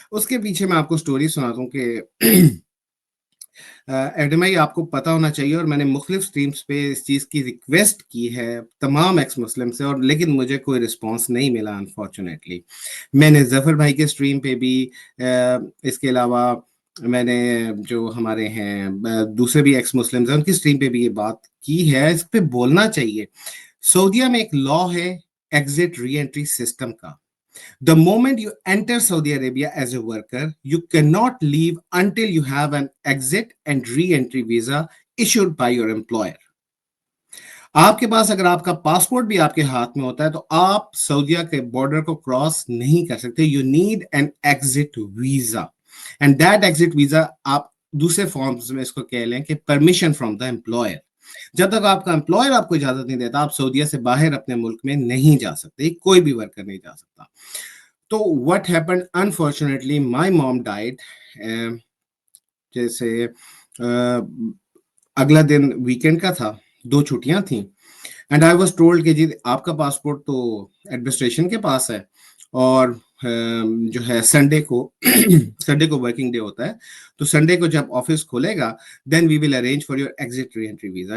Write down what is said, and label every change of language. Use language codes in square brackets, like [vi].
[ur] اس کے پیچھے میں آپ کو سٹوری سناتا ہوں کہ ایڈمائی آپ کو پتا ہونا چاہیے, اور میں نے مختلف سٹریمز پہ اس چیز کی ریکویسٹ کی ہے تمام ایکس مسلم سے, اور لیکن مجھے کوئی رسپانس نہیں ملا انفارچونیٹلی. میں نے ظفر بھائی کے سٹریم پہ بھی, اس کے علاوہ میں نے جو ہمارے ہیں دوسرے بھی ایکس مسلمز ہیں ان کی سٹریم پہ بھی یہ بات کی ہے. اس پہ بولنا چاہیے. سعودیہ میں ایک لا ہے ایگزٹ ری انٹری سسٹم کا. [en] The moment you enter Saudi Arabia as a worker, you cannot leave until you have an exit and re-entry visa issued by your employer. [ur] آپ کے پاس اگر آپ کا پاسپورٹ بھی آپ کے ہاتھ میں ہوتا ہے تو آپ سعودیہ کے بارڈر کو کراس نہیں کر سکتے. [en] You need an exit visa. And that exit visa [ur] آپ دوسرے فارمز میں اس کو کہہ لیں کہ [en] permission from the employer. [ur] جب تک آپ کا امپلائر آپ کو اجازت نہیں دیتا آپ سعودیہ سے باہر اپنے ملک میں نہیں جا سکتے. کوئی بھی ورکر نہیں جا سکتا. [en] تو what happened, unfortunately my mom died. [ur] جیسے اگلا دن ویکینڈ کا تھا, 2 چھٹیاں تھیں, [en] and I was told [ur] کہ جی آپ کا پاسپورٹ تو ایڈمنسٹریشن کے پاس ہے, اور جو ہے سنڈے کو ورکنگ ڈے ہوتا ہے, تو سنڈے کو جب آفس کھولے گا [en] Then we will arrange for your exit reentry visa.